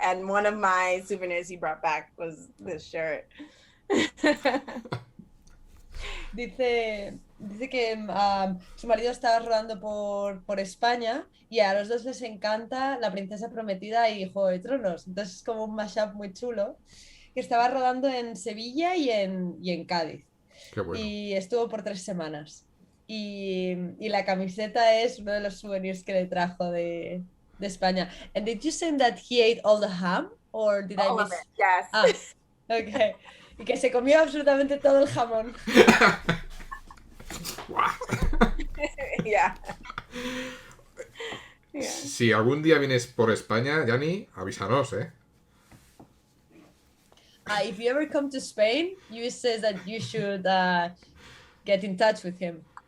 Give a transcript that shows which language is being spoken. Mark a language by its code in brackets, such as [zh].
[en] And one of my souvenirs he brought back was this shirt. [es] Dice que su marido estaba rodando por España y a los dos les encanta La Princesa Prometida y Juego de Tronos. Entonces es como un mashup muy chulo. Que estaba rodando en Sevilla y en Cádiz. Qué bueno. Y estuvo por 3 semanas. Y la camiseta es uno de los souvenirs que le trajo de España. [en] And did you say that he ate all the ham? Or did I All miss? of it, yes. Ah, ok. [es] Y que se comió absolutamente todo el jamón. Guau. [en] Yeah. Yeah. [es] Si algún día vienes por España, Yani, avísanos, ¿eh? [en] If you ever come to Spain, you says that you should get in touch with him.